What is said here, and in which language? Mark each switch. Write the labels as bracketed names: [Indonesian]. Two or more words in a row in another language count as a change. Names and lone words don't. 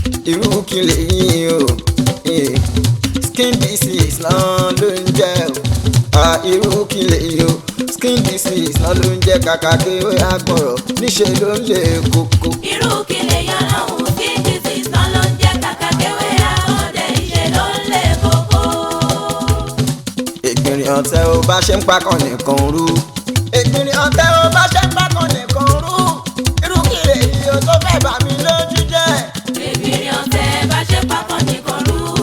[Yoruba] Irú kí lèyí o? Eh, [English] skin disease [Yoruba] náà ló ń jẹ́ o. Ah, irú kí lèyí o? [English] Skin disease [Yoruba] náà ló ń jẹ́ kàkà kéwé àgbọ̀rọ̀, níṣe ló ń le koko. Irú kí lè yọ lọ́hùn? [English] Skin disease [Yoruba] náà ló ń jẹ́ kàkà kéwé àgbọ̀dẹ̀, níṣe ló ń le koko. Ègbìnrin ọ̀tẹ̀ ò bá ṣe ń pakàn nìkan rú. Ègbìnrin ọ̀tẹ̀ ò bá ṣe ń pakàn nìkan rú. Irú kí lè yí o tó fẹ́ bà mí lójú jẹ́? Ègbìnrin ọ̀tẹ̀ bá ṣe pákó nìkan rú.